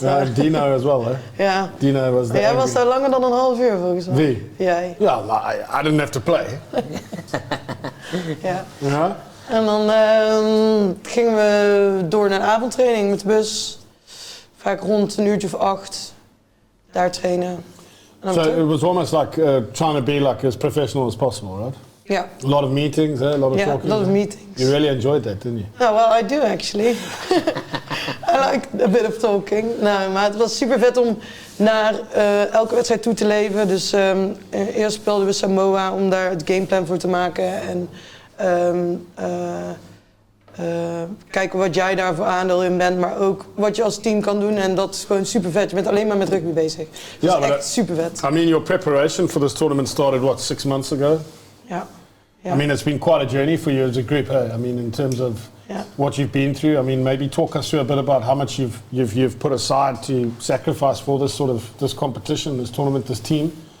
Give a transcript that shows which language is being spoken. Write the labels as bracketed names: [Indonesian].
[Dutch] Ja, en Dino [English] as well, [Dutch] hè? Ja. Dino was Jij was daar langer dan een half uur volgens mij. Wie? Jij. [English] Ja, I didn't have to play. [Dutch] Ja. Ja. En dan gingen we door naar de avondtraining met de bus. Vaak rond een uurtje of 8. Daar trainen. [English] So it was almost like trying to be like as professional as possible, right? Yeah. A lot of meetings, a lot of Yeah, talking. a lot of meetings. You really enjoyed that, didn't you? Oh, well, I do actually. I like a bit of talking. [Dutch] Nou, maar het was super vet om naar elke wedstrijd toe te leven. Dus eerst speelden we Samoa om daar het gameplan voor te maken. En kijken wat jij daar voor aandeel in bent, maar ook wat je als team kan doen. En dat is gewoon super vet. Je bent alleen maar met rugby bezig. Dat is echt super vet. [English] I mean, your preparation for this tournament started, 6 months ago? [Dutch] Ja. [English] I mean, it's been quite a journey for you as a group, hey? I mean, in terms of what you've been through. I mean, maybe talk us through a bit about how much you've put aside to sacrifice for this competition, this tournament, this team.